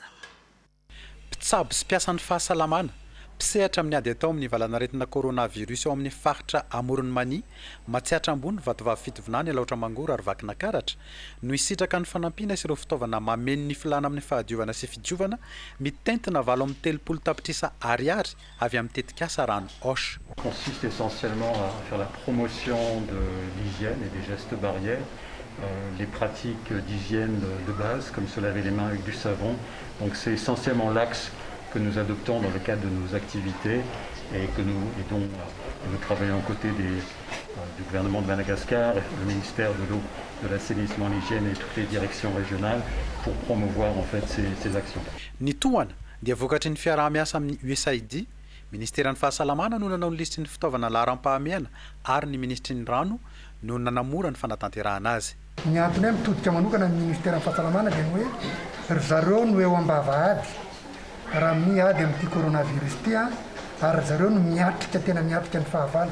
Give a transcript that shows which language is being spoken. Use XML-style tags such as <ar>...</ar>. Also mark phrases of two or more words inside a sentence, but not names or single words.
<mg>Mpitsabo sy mpiasan'ny fahasalamana pisehatra amin'ny ady atao amin'ny valanaretina coronavirus ao amin'ny faritra Amoron'ny Mania, Matsiatra ambony, Vatovavy Fitovinany, Alaotra Mangoro ary Vakina Karatra no isitraka ny fanampiana sy ireo fitaovana mameno ny filana amin'ny fahadiovana sy fidiovana mitentina 23 tapitrisa ariary avy amin'ny tetikasa rano Hoche.</mg> <fr>Consiste essentiellement à faire la promotion de l'hygiène et des gestes barrières, les pratiques d'hygiène de base comme se laver les mains avec du savon. Donc c'est essentiellement l'axe que nous adoptons dans le cadre de nos activités et dont nous travaillons aux côtés du gouvernement de Madagascar, le ministère de l'eau, de l'assainissement, l'hygiène et toutes les directions régionales pour promouvoir en fait ces actions.</fr> <mg>Ny tohana dia vokatry ny fiaraha-miasa amin'ny USAID, Ministéran'ny fahasalamana no nanao ny lisitry ny fitaovana laharam-pahamehana ary ny ministry ny rano no nanamora ny fanatanterahana azy. Ny antony hoe mitodika manokana ny Ministéran'ny fahasalamana dia ny hoe ry zareo no eo ambavahady raha miady amin'ity coronavirus ity ary zareo no miatrika tena miatrika ny fahavalo.</mg>